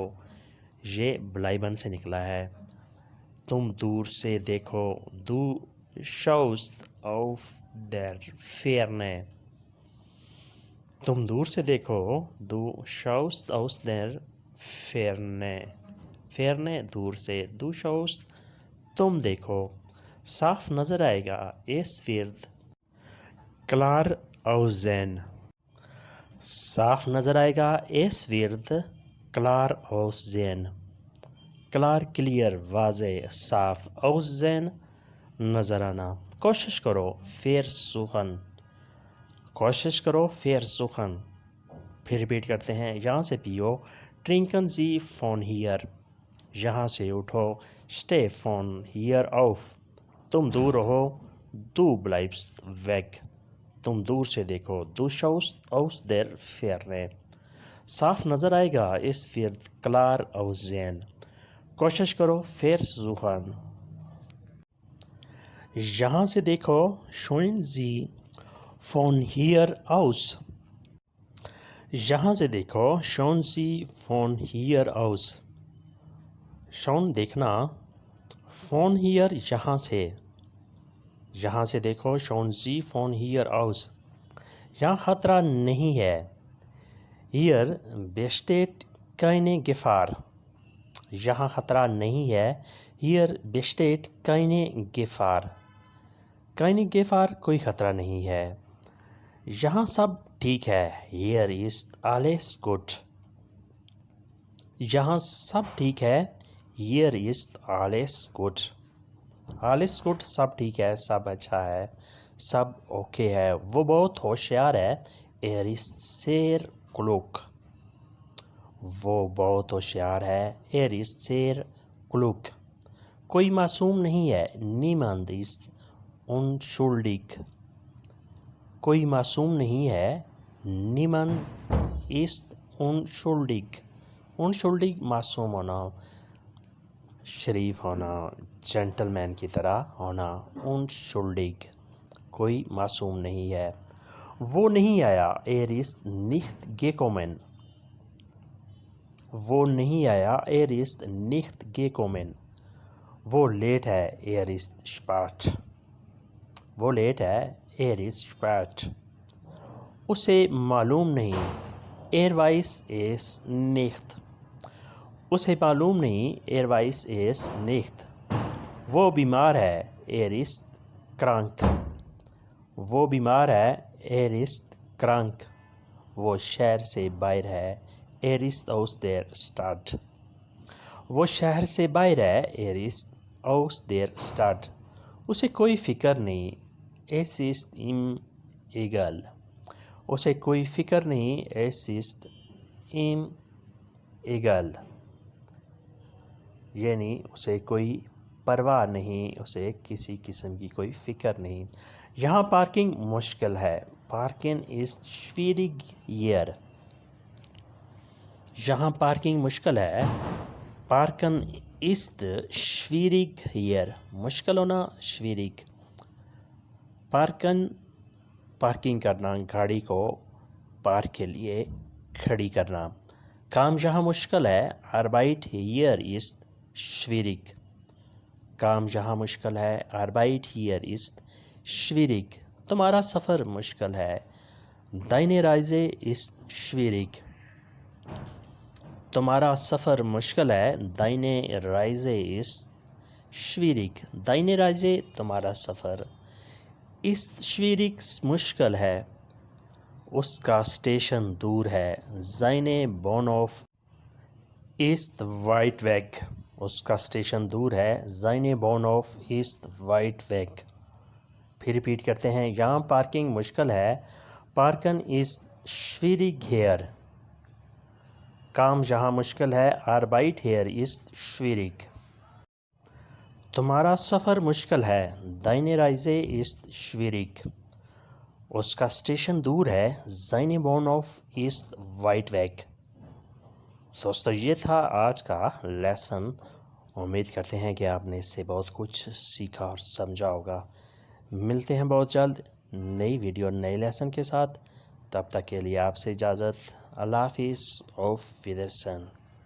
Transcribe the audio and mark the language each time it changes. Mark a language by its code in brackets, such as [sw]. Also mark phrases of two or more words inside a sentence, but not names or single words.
[ur] یہ bleiben سے نکلا ہے۔ تم دور سے دیکھو۔ [de] Du schaust auf der Ferne۔ [ur] تم دور سے دیکھو۔ [de] Du schaust aus der Ferne۔ [ur] Ferne دور سے۔ [de] Du schaust [ur] تم دیکھو۔ صاف نظر آئے گا۔ [de] Es wird klar aussehen۔ [ur] صاف نظر آئے گا۔ [de] Es wird klar aussehen۔ [ur] klar clear واضح صاف، aussehen نظر آنا۔ کوشش کرو۔ versuchen۔ کوشش کرو۔ versuchen۔ پھر ریپیٹ کرتے ہیں۔ یہاں سے پیو۔ [de] Trinken Sie von hier۔ [ur] یہاں سے اٹھو۔ [de] Steh von hier auf۔ [ur] تم دور رہو۔ [de] Du bleibst weg۔ [ur] تم دور سے دیکھو۔ [de] Du schaust aus der Ferne۔ [ur] صاف نظر آئے گا۔ [de] Es wird klar aussehen۔ [ur] کوشش کرو۔ versuchen۔ یہاں سے دیکھو۔ [de] Schauen Sie von hier aus۔ [ur] یہاں سے دیکھو۔ [de] Schauen Sie von hier aus۔ [ur] Schauen دیکھنا۔ [de] Von hier [ur] یہاں سے۔ یہاں سے دیکھو۔ [de] Schauen Sie von hier aus۔ [ur] یہاں خطرہ نہیں ہے۔ [de] Hier besteht keine Gefahr۔ [ur] یہاں خطرہ نہیں ہے۔ [de] Hier besteht keine Gefahr۔ keine Gefahr [ur] کوئی خطرہ نہیں ہے۔ یہاں سب ٹھیک ہے۔ [de] Hier ist alles gut۔ [ur] یہاں سب ٹھیک ہے۔ [de] Hier ist alles gut۔ alles gut [ur] سب ٹھیک ہے، سب اچھا ہے، سب اوکے ہے۔ وہ بہت ہوشیار ہے۔ [de] Er ist sehr klug۔ [ur] وہ بہت ہوشیار ہے۔ [de] Er ist sehr klug۔ [ur] کوئی معصوم نہیں ہے۔ [de] Niemand ist unschuldig۔ [ur] کوئی معصوم نہیں ہے۔ [de] Niemand ist unschuldig۔ [ur] unschuldig معصوم ہونا، شریف ہونا، جنٹل مین کی طرح ہونا۔ unschuldig کوئی معصوم نہیں ہے۔ وہ نہیں آیا [de] er ist nicht gekommen. [ur] وہ نہیں آیا [de] er ist nicht gekommen. [ur] وہ لیٹ ہے [de] er ist spät. [ur] وہ لیٹ ہے [de] er ist spät. [ur] اسے معلوم نہیں [de] er weiß es nicht. [ur] اسے معلوم نہیں [de] er weiß es nicht. [ur] وہ بیمار ہے [de] er ist krank. [ur] وہ بیمار ہے [de] er ist krank. [ur] وہ شہر سے باہر ہے [de] er ist aus der Stadt. [ur] وہ شہر سے باہر ہے [de] er ist aus der Stadt. [ur] اسے کوئی فکر نہیں [de] es ist ihm egal. [ur] اسے کوئی فکر نہیں [de] es ist ihm egal. [ur] یعنی اسے کوئی پرواہ نہیں، اسے کسی قسم کی کوئی فکر نہیں. یہاں پارکنگ مشکل ہے. پارکنگ [de] ist schwierig hier. [ur] یہاں پارکنگ مشکل ہے. پارکن [de] ist schwierig hier. [ur] مشکل ہونا schwierig. پارکنگ کرنا، گاڑی کو پارک کے لیے کھڑی کرنا. کام جہاں مشکل ہے [de] Arbeit hier ist schwierig. [ur] کام جہاں مشکل ہے [de] Arbeit hier ist schwierig. [ur] تمہارا سفر مشکل ہے [de] Deine Reise ist schwierig. [ur] تمہارا سفر مشکل ہے [de] Deine Reise ist schwierig. Deine Reise [ur] تمہارا سفر [de] ist schwierig [ur] مشکل ہے. اس کا اسٹیشن دور ہے [de] Seine Bahnhof ist weit weg. [ur] اس کا اسٹیشن دور ہے [de] Seine Bahnhof ist weit weg. [ur] پھر ریپیٹ کرتے ہیں. یہاں پارکنگ مشکل ہے [de] Parken ist schwierig hier. [ur] کام جہاں مشکل ہے [de] Arbeit hier ist schwierig. [ur] تمہارا سفر مشکل ہے [de] Deine Reise ist schwierig. [ur] اس کا اسٹیشن دور ہے [de] Seine Bahnhof ist weit weg. [ur] دوستو یہ تھا آج کا لیسن. امید کرتے ہیں کہ آپ نے اس سے بہت کچھ سیکھا اور سمجھا ہوگا. ملتے ہیں بہت جلد نئی ویڈیو نئے لیسن کے ساتھ. تب تک کے لیے آپ سے اجازت. اللہ حافظ. [de] auf Wiedersehen.